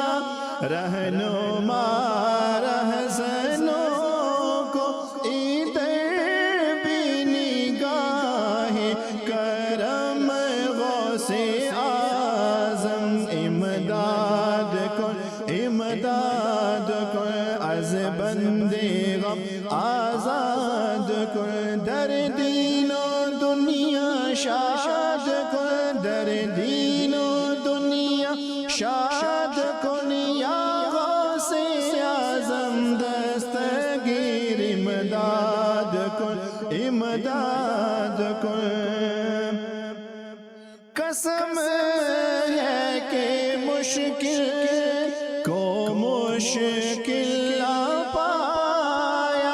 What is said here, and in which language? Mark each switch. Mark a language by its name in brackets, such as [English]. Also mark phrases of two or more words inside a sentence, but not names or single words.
[Urdu] رہنما رہزنوں کو ادھر بھی نگاہ کرم [Persian] غوث اعظم امداد کن از بندے غم آزاد کن در دین و دنیا شاد کن در دین و دنیا شاد کن یا غوث اعظم دستگیر امداد کن [Urdu] قسم ہے کہ مشکل کو مشکل نہ پایا